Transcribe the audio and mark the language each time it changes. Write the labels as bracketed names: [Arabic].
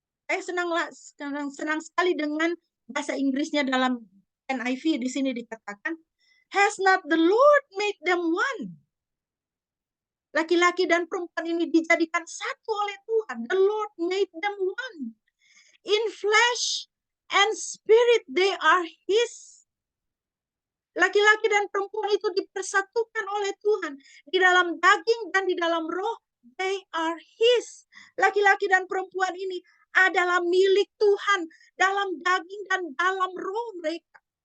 [Indonesian] Senang sekali dengan bahasa Inggrisnya dalam NIV di sini dikatakan, [English] has not the Lord made them one? [Indonesian] Laki-laki dan perempuan ini dijadikan satu oleh Tuhan. [English] The Lord made them one. In flesh and spirit they are His. [Indonesian] Laki-laki dan perempuan itu dipersatukan oleh Tuhan. Di dalam daging dan di dalam roh, [English] they are His. [Indonesian] Laki-laki dan perempuan ini adalah milik Tuhan dalam daging dan dalam roh mereka.